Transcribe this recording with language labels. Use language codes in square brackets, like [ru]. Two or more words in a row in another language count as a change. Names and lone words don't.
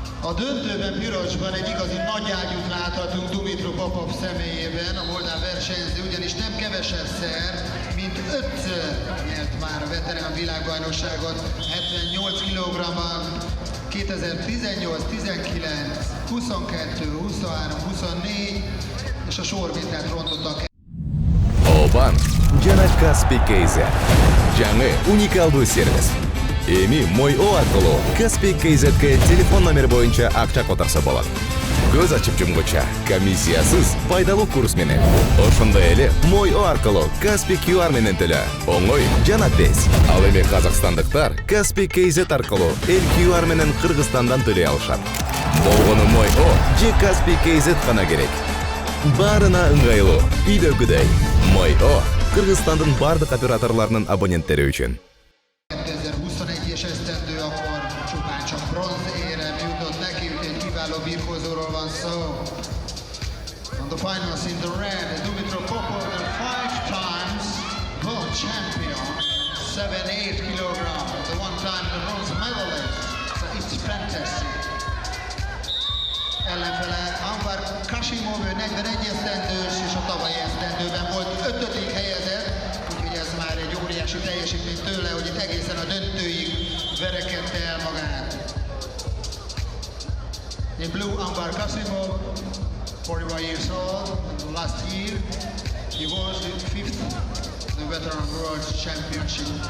[hu] A döntőben pirosban egy igazi nagyágyút láthatunk Dumitru Popov személyében, a moldáv versenyző, ugyanis nem kevesebbszer, mint 5-ször nyert már a veterán világbajnokságot 78 kg-ban, 2018, 19, 22, 23, 24, és a sorvételt rontottak. Oban Jana Kaspi KZ. [ky] Жаңы уникалдуу сервис. Эми Мой О аркылуу Kaspi KZ'ге телефон номер боюнча акча которсо болот. Көз ачып жумгуча комиссиясыз пайдалуу курс менен. Ошондой эле Мой О аркылуу Kaspi QR менен төлө. Оңой жана тез. Ал эми казакстандыктар Kaspi KZ аркылуу эл QR менен Кыргызстандан төлөй алышат. Болгону Мой О же Kaspi KZ гана керек. Барына ыңгайлуу, үйдөгүдөй. Мой О Кыргызстандын бардык операторлорунун абоненттери үчүн. [hu] 2021-es esztendő, akkor csupán csak bronzérem jutott neki, úgyhogy kiváló birkózóról van szó. [en] On the finals in the red, Dumitru Popov, the 5 times world champion, 7-8 kg, the one time the bronze medalist. So it's fantastic. [hu] Ellenfele Anvar Kasimov, 41 esztendős, és a tavalyi esztendőben volt 5. helyezett, úgyhogy ez már egy óriási teljesítmény tőle, hogy itt egészen a döntőig verekedte el magát. [en] In blue, Anvar Kasimov, 41 years old, last year he was the 5th the Veteran World Championship.